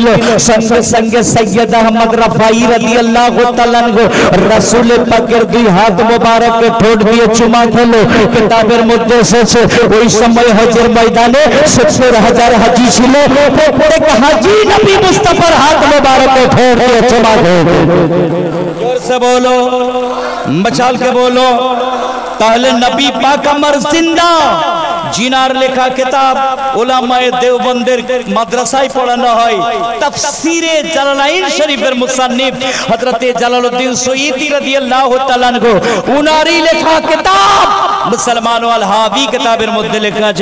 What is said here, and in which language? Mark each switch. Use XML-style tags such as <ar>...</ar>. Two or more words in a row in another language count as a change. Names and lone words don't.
<bn>সঙ্গে সঙ্গে সৈয়দ আহমদ রফাই</bn> <ar>رضي الله تعالى عنه</ar> <bn>রাসূলে পাকের দুই হাত মোবারককে ঠোঁট দিয়ে চুমা খেলো। কিতাবের মধ্যে এসেছে ওই সময় হজের ময়দানে 70,000 হাজী ছিল, প্রত্যেক হাজী নবী মুস্তাফার হাত মোবারক को ঠোঁট দিয়ে চুমা খেলো।</bn> <hi>जोर से बोलो, मचाल के बोलो।</hi> <bn>তাহলে নবী পাক আমার জিন্দা। জিনার লেখা কিতাব উলামায়ে দেওবন্দের মাদ্রাসায় পড়ানো হয়। তাফসীরে জালালাইন শরীফের মুসান্নিফ হযরতে জালালউদ্দিন সুয়ুতী</bn> <ar>رضي الله تعالى عنه</ar> <bn>উনারই লেখা কিতাব মুসলমান ওয়াল হাবি কিতাবের মধ্যে লেখা আছে।</bn>